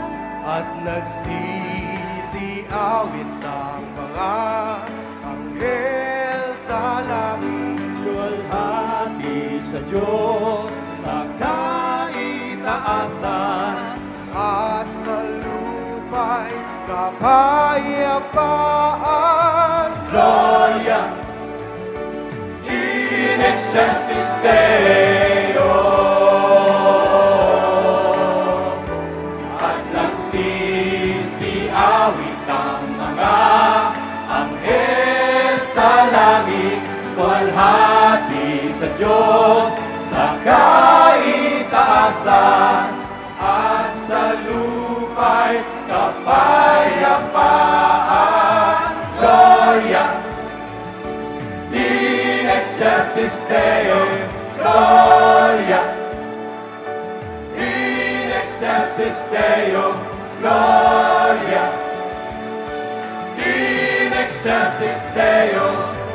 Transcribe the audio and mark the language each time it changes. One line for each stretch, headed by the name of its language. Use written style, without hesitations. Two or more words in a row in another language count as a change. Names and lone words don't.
Filipino: At nagsisiawit ang mga anghel sa langit. Luwalhati sa Diyos sa kaitaasan. At sa lupa'y kapayapaan.
Latin: Gloria in excelsis Deo.
Filipino: At nagsisiawit ang mga anghel sa langit. Luwalhati sa Diyos sa kaitaasan. At sa lupa'y kapayapaan.
Latin: Gloria in excelsis Deo. Gloria in excelsis Deo. Gloria in excelsis Deo.